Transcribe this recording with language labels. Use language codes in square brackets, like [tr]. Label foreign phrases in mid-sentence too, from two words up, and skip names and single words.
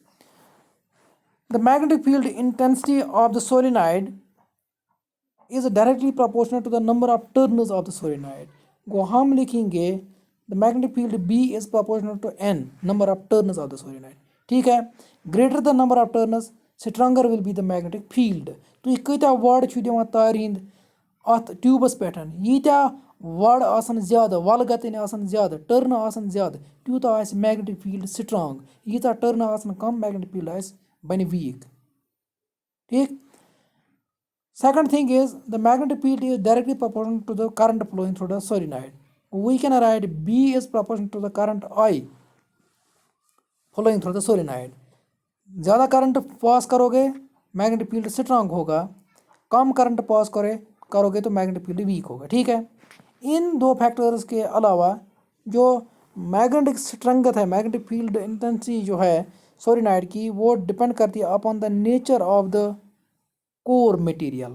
[en] the magnetic field intensity of the solenoid is directly proportional to the number of turns of the solenoid. [hi] वो हम लिखेंगे [en] the magnetic field B is proportional to N number of turns of the solenoid. [hi] ठीक है, [en] greater the number of turns stronger will be the magnetic field. [ks] तो ये कत्या वर्ड छ दिवान तार हिंद अत ट्यूबस पे, यीत्या वड़ आसन ज़्यादा, वल गतन आसन ज़्यादा, टर्न आसन ज़्यादा, त्यूत आस [en] magnetic field strong, [ks] यीत्या टर्न आसन कम [en] magnetic field [ks] आस बन वीक। [en] ठीक, second thing is the magnetic field is directly proportional to the current flowing through the solenoid. we can write B is proportional to the current I flowing through the solenoid. [hi] ज़्यादा [en] current pass [hi] करोगे [en] magnetic field strong [hi] होगा, कम [en] current pass [hi] करोगे तो [en] magnetic field weak [hi] होगा। ठीक है, इन दो फैक्टर्स के अलावा जो [en] magnetic strength [hi] है, [en] magnetic field intensity [hi] जो है सोलेनॉइड की, वो डिपेंड करती है [en] upon the nature of the core material.